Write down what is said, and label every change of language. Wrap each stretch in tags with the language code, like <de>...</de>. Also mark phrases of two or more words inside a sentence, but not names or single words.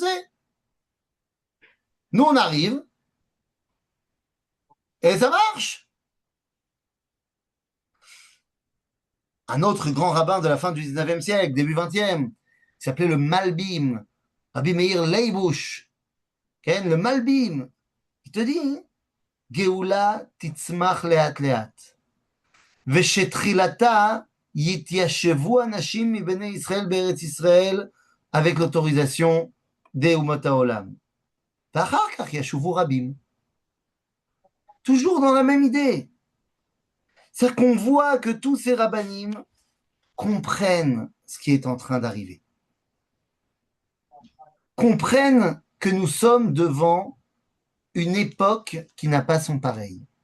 <fr>Nous, on arrive et ça marche. Un autre grand rabbin de la fin du 19e siècle, début 20e, qui s'appelait le Malbim, Rabbi Meir Leibush, le Malbim, il te dit,</fr> <he>גאולה תצמח לאט לאט. ושתחילתה יתיישבו אנשים מבני ישראל בארץ ישראל</he> <fr>avec l'autorisation</fr> <he>דאומות העולם. ואחר כך ישובו רבים.</he> <fr>Toujours dans la même idée. C'est-à-dire qu'on voit que tous ces rabbanim comprennent ce qui est en train d'arriver. Comprennent que nous sommes devant une époque qui n'a pas son pareil.</fr>